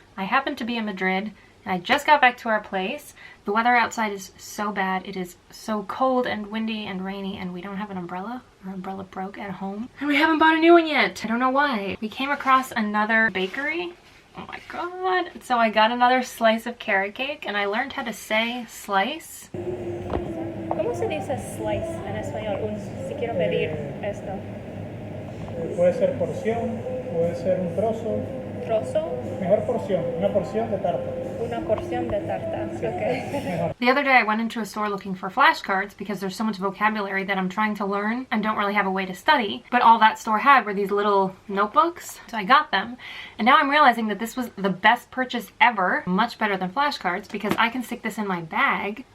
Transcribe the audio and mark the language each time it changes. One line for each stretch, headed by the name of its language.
English: I happen to be in Madrid and I just got back to our place. The weather outside is so bad. It is so cold and windy and rainy and we don't have an umbrella. Our umbrella broke at home and we haven't bought a new one yet. I don't know why. We came across another bakery. Oh my god. So I got another slice of carrot cake and I learned how to say slice.
Spanish: ¿Cómo se dice slice en español? Si quiero pedir esto. Puede ser porción, puede ser un trozo. ¿Trozo? Mejor porción, una porción de tarta. Una porción de tarta. Okay.
English: The other day I went into a store looking for flashcards because there's so much vocabulary that I'm trying to learn and don't really have a way to study. But all that store had were these little notebooks. So I got them. And now I'm realizing that this was the best purchase ever. Much better than flashcards because I can stick this in my bag.